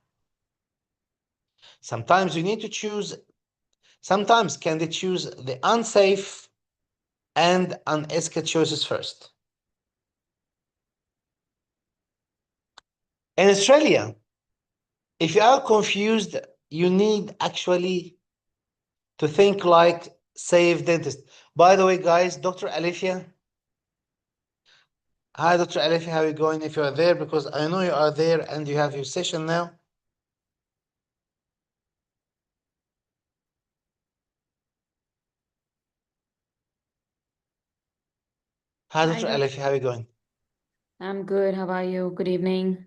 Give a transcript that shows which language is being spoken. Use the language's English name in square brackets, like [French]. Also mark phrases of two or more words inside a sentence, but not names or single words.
[English] Sometimes you need to choose, sometimes can they choose the unsafe and unethical choices first. In Australia, if you are confused, you need actually to think like safe dentist. By the way, guys, Dr. Alifia. Hi, Dr. Alifia, how are you going? If you are there, because I know you are there and you have your session now. Hi, Dr. Alifia, how are you going? I'm good. How are you? Good evening.